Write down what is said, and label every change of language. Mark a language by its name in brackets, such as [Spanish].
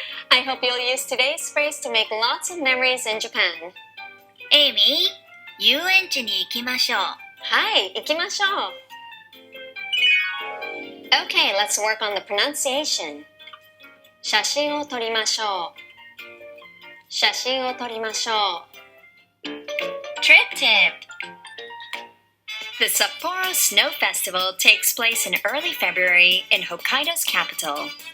[English] I hope you'll use today's phrase to make lots of memories in Japan. [Japanese] エイミー、遊園地に行きましょう。はい、行きましょう。 [English] Okay, let's work on the pronunciation. [Japanese] 写真を撮りましょう。写真を撮りましょう。 [English] Trip tip. The Sapporo Snow Festival takes place in early February in Hokkaido's capital.